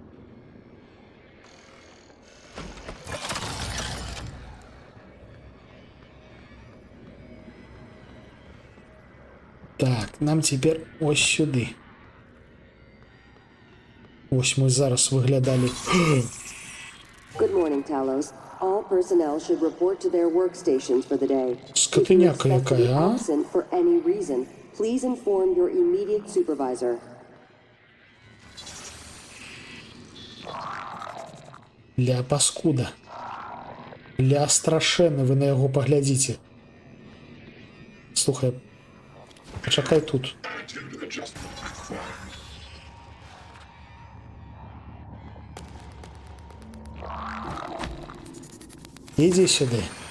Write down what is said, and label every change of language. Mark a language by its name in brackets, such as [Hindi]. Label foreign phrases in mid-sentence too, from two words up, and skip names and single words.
[Belarusian] Так, нам цяпер ось сюды. Ось мы зараз выглядалі. [English] Good morning, Talos. All personnel should report to their workstations for the day. [Belarusian] Скотиняка якая, а? [English] Absent for any reason, please inform your immediate supervisor. [Belarusian] Ля паскуда. Ля страшэнны, вы на яго паглядзіце. Слухай, пачакай тут. Ідзі сюды.